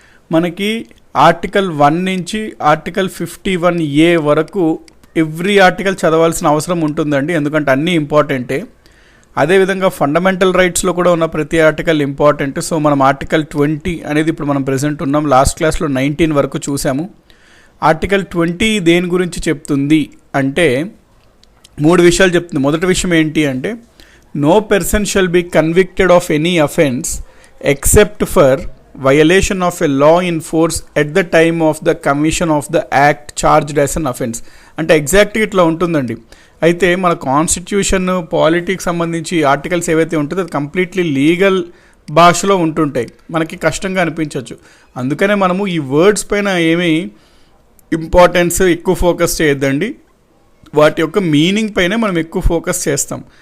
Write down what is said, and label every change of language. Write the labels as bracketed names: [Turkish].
[Telugu] మనకి ఆర్టికల్ 1 నుంచి article 51A వరకు ఎవ్రీ ఆర్టికల్ చదవాల్సిన అవసరం ఉంటుందండి, ఎందుకంటే అన్నీ ఇంపార్టెంటే. అదేవిధంగా ఫండమెంటల్ రైట్స్లో కూడా ఉన్న ప్రతి ఆర్టికల్ ఇంపార్టెంట్. సో మనం ఆర్టికల్ 20 అనేది ఇప్పుడు మనం ప్రెజెంట్ ఉన్నాం. లాస్ట్ క్లాస్లో 19 వరకు చూసాము. ఆర్టికల్ 20 దేని గురించి చెప్తుంది అంటే 3 విషయాలు చెప్తుంది. మొదటి విషయం ఏంటి అంటే, [English] No person shall be convicted of any offence except for violation of a law in force at the time of the commission of the act charged as an offence. [Telugu] అంటే ఎగ్జాక్ట్గా ఇట్లా ఉంటుందండి. అయితే మన కాన్స్టిట్యూషన్, పాలిటిక్స్ సంబంధించి articles ఏవైతే ఉంటుందో అది కంప్లీట్లీ లీగల్ భాషలో ఉంటుంటాయి, మనకి కష్టంగా అనిపించవచ్చు. అందుకనే మనము ఈ వర్డ్స్ పైన ఏమీ ఇంపార్టెన్స్ ఎక్కువ ఫోకస్ చేయొద్దండి, వాటి యొక్క మీనింగ్ పైనే మనం ఎక్కువ ఫోకస్ చేస్తాం.